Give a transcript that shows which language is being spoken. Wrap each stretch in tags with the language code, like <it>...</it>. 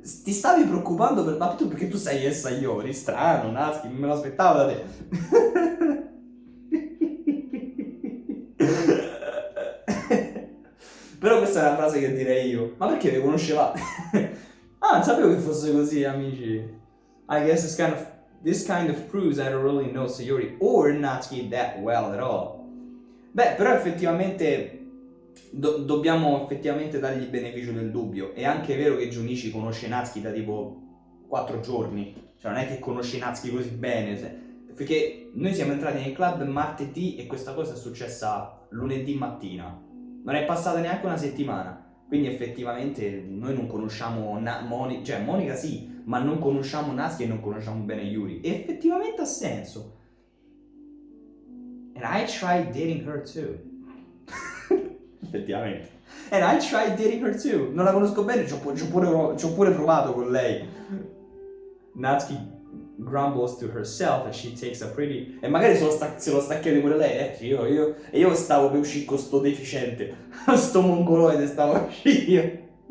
<it>Ti stavi preoccupando per... Ma tu perché tu sei il Sayori? Strano, Natsuki, non me lo aspettavo da te. Però questa è una frase che direi io. Ma perché vi conoscevate? Ah, non sapevo che fosse così, amici.</it> <en>I guess this kind of proves I don't really know Sayori or Natsuki that well at all.</en> <it>Beh, però effettivamente dobbiamo effettivamente dargli il beneficio del dubbio. È anche vero che Junichi conosce Natsuki da tipo 4 giorni. Cioè non è che conosce Natsuki così bene. Perché noi siamo entrati nel club martedì e questa cosa è successa lunedì mattina. Non è passata neanche una settimana. Quindi effettivamente noi non conosciamo Monica sì, ma non conosciamo Natsuki e non conosciamo bene Yuri. E effettivamente ha senso.</it> <en>And I tried dating her too.</en> <it>Effettivamente.</it> <en>And I tried dating her too.</en> <it>Non la conosco bene, ci ho pure provato con lei.</it> <en>Natsuki grumbles to herself as she takes a pretty...</en> <it>E magari se lo sta chiedendo pure lei, io stavo per uscire con sto deficiente, sto mongoloide stavo per uscire io.</it>